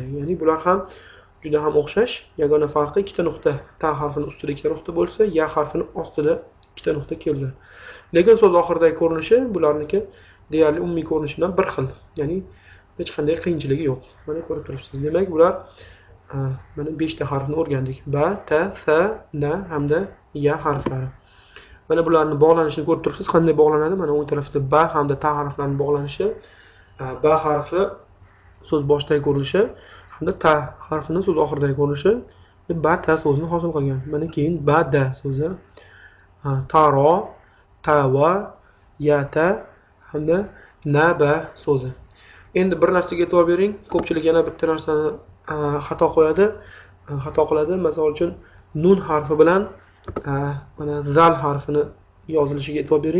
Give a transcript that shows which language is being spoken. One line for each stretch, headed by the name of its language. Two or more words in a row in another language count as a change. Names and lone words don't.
Uzbek: Ya'ni bular ham juda ham o'xshash. Yagona farqi ikkita nuqta. Ta harfini ustida ikkita nuqta bo'lsa, ya harfini ostida ikkita nuqta kelgan. Lekin so'z oxiridagi ko'rinishi bularniki deyarli umumiy ko'rinishidan bir xil. Ya'ni hech qanday qiyinchiligi yo'q. Mana ko'rib turibsiz. Demak, bular mana 5 ta harfni o'rgandik. Ba, ta, sa, na hamda ya harflari. Mana bularning bog'lanishini ko'rib turibsiz. Qanday bog'lanadi? Mana o'ng tarafda ba hamda ta harflarining bog'lanishi, ba harfi so'z boshidagi ko'rinishi hamda ta harfining so'z oxiridagi ko'rinishi ba ta so'zini hosil qilgan. Mana keyin ba da so'zi, taro, tava, yata hamda naba so'zi. Endi bir narsaga e'tibor bering. Ko'pchilik yana bitta narsani xato qo'yadi, xato qiladi. Masalan uchun nun harfi bilan mana zal harfini yozilishiga e'tibor bering.